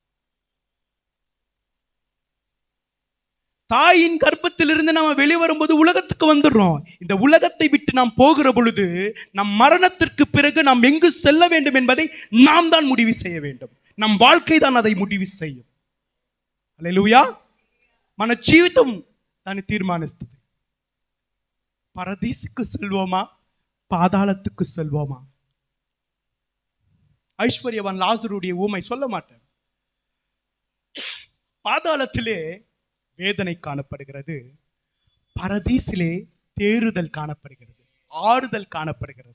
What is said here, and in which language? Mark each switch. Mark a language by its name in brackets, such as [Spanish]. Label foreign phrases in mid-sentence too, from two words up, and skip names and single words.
[Tamil] தாயின் கர்ப்பத்திலிருந்து நாம் வெளிவரும்போது உலகத்துக்கு வந்துடுறோம். இந்த உலகத்தை விட்டு நாம் போகிற பொழுது நம் மரணத்திற்கு பிறகு நாம் எங்கு செல்ல வேண்டும் என்பதை நாம் தான் முடிவு செய்ய வேண்டும். நம் வாழ்க்கை தான் அதை முடிவு செய்யும். [Telugu] హల్లెలూయా. మన జీవితం దాన్ని తీర్మానిస్తుంది. [Tamil] பரதீசுக்கு செல்வோமா, பாதாளத்துக்கு செல்வோமா? ஐஸ்வர்யவான் லாசருடைய ஊமை சொல்ல மாட்டேன். பாதாளத்திலே வேதனை காணப்படுகிறது, பரதீசிலே தேறுதல் காணப்படுகிறது, ஆறுதல் காணப்படுகிறது.